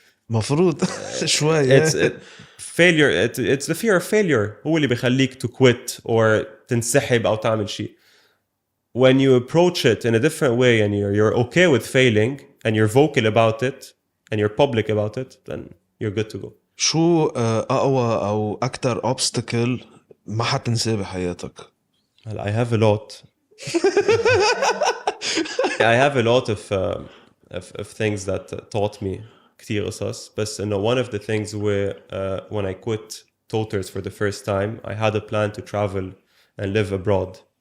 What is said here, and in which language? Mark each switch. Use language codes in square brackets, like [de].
[ar] مفروض شوي [en] it's failure it's the fear of failure [ar] هو اللي بيخليك [en] to quit or [ar] تنسحب أو تعمل شيء [en] when you approach it in a different way and you're okay with failing and you're vocal about it and you're public about it then you're good to go [ar] شو أقوى أو أكتر obstacle ما حتنساه بحياتك؟ [en] well, I have a lot I have a lot of things that taught me [ar] كتير قصص بس إنه [en] one of the things where when I quit Toters for the first time I had a plan to travel and live abroad